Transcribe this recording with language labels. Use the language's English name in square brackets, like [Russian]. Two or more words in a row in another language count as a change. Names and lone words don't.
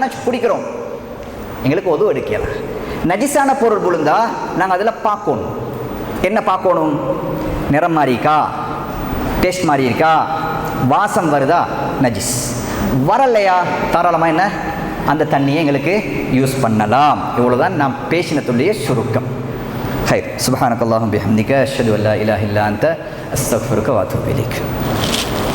[Tamil] ஆனால் குடிக்கிறோம், எங்களுக்கு உதவு எடுக்கலாம். நஜிஸான பொருள் விழுந்தா நாங்கள் அதில் பார்க்கணும். என்ன பார்க்கணும்? நிறம் மாறி இருக்கா, டேஸ்ட் மாறி இருக்கா, வாசம் வருதா, நஜிஸ். வரலையா தாராளமாக என்ன அந்த தண்ணியை எங்களுக்கு யூஸ் பண்ணலாம். இவ்வளோதான் நாம் பேசினத்துடைய சுருக்கம். [Arabic] خير سبحانك اللهم بحمدك أشهد أن لا إله إلا أنت أستغفرك وأتوب إليك.